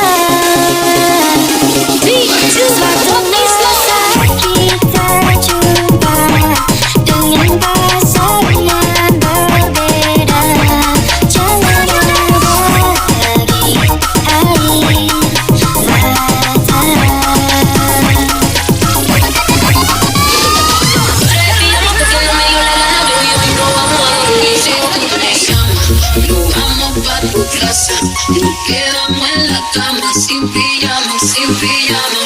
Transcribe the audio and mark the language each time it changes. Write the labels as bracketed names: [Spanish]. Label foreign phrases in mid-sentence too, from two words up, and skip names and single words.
[Indonesian] Suatu masa kita jumpa dengan pasangan berbeda. Jangan ada lagi air mata. [Spanish] Nos quedamos en la cama sin pijama, sin pijama.